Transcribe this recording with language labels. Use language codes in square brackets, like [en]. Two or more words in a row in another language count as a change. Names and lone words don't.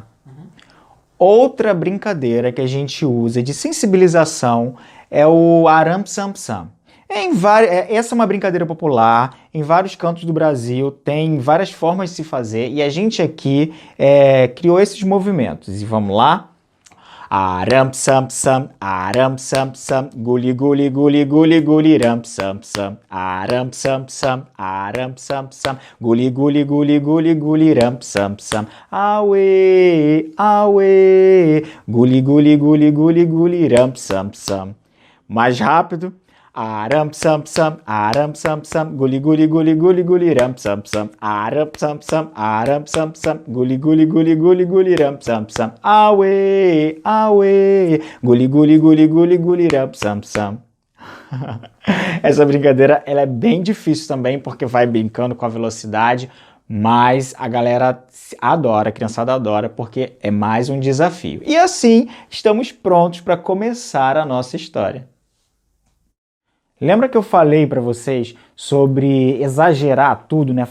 [pt] Outra brincadeira que a gente usa de sensibilização é o aram-sam-sam. Essa é uma brincadeira popular, em vários cantos do Brasil, tem várias formas de se fazer e a gente aqui criou esses movimentos. E vamos lá? Aram-sam-sam, aram-sam-sam, guli-guli, guli-guli, guli-ram-sam-sam. Aram-sam-sam, aram-sam-sam, guli-guli, guli-guli, guli-ram-sam-sam. Auê, auê, guli-guli, guli-guli, guli-ram-sam-sam. Mais rápido. Aram-sam-sam, aram-sam-sam, guli-guli, guli-guli, guli-ram-sam-sam. Aram-sam-sam, aram-sam-sam, guli-guli, guli-guli, guli-ram-sam-sam. Auê, auê, guli-guli, guli-guli, guli-ram-sam-sam. Essa brincadeira ela é bem difícil também, porque vai brincando com a velocidade, mas a galera adora, a criançada adora, porque é mais um desafio. E assim, estamos prontos para começar a nossa história. Lembra que eu falei para vocês sobre exagerar tudo, né?